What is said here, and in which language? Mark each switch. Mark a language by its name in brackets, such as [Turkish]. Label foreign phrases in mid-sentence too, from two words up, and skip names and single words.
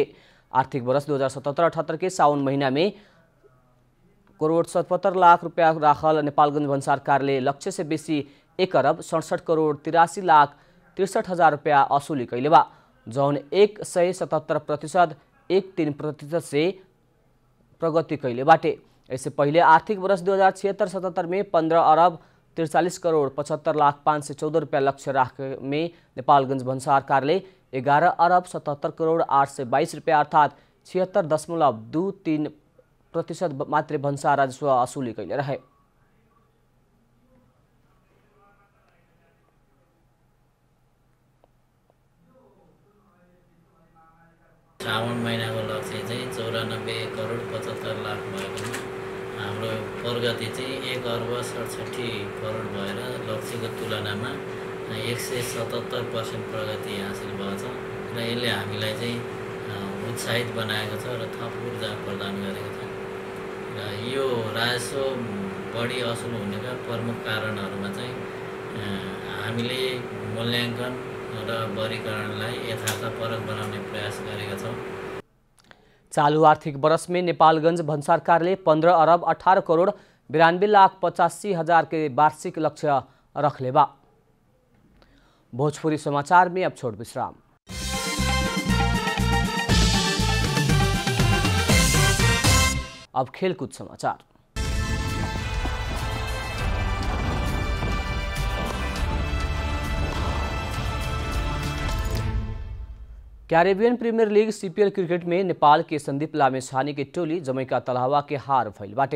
[Bhojpuri] आर्थिक वर्ष 2077-78 के सावन महीना में करोड़ 77 लाख रुपया राखल नेपालगंज भन्सार कार्यालय लक्ष्य से बेसी 1 अरब 67 करोड़ 83 लाख 63 हजार रुपया असुली कैले बा, जौन 177% 13% से प्रगति कैले बाटे। इससे पहले आर्थिक वर्ष 2076-77 में 15 अरब 43 करोड़ 75 लाख 514 रुपया लक्ष्य राख में नेपालगंज भन्सार कार्यालय 11 अरब 77 करोड़ 822 रुपया अर्थात 76.23% मात्र भन्सार राजस्व असुली कैले रहे। [Nepali] सावन महिनाको लक्ष्य चाहिँ 94 करोड 75 लाख भएको हाम्रो प्रगति चाहिँ 1 अर्ब 67 करोड भएर लक्ष्यको तुलनामा 177% प्रगति हासिल भएको छ र यसले हामीलाई चाहिँ उत्साहित बनाएको छ र थप ऊर्जा प्रदान गरेको छ। र यो राजस्व बढी असुल हुनेका प्रमुख कारणहरूमा चाहिँ हामीले मूल्याङ्कन र वर्गीकरणलाई यथार्थपरक बनाउने प्रयास गरेका छौँ। [Bhojpuri] चालू आर्थिक वर्ष में नेपालगंज भन्सार कार्यालय 15 अरब 18 करोड़ 92 लाख 85 हजार के वार्षिक लक्ष्य रखले बा। भोजपुरी समाचार में अब छोट विश्राम। अब खेलकूद समाचार। कैरेबियन प्रीमियर लीग सीपीएल क्रिकेट में नेपाल के संदीप लामेछाने की टोली जमैका तलहवा के हार भइल बाटे।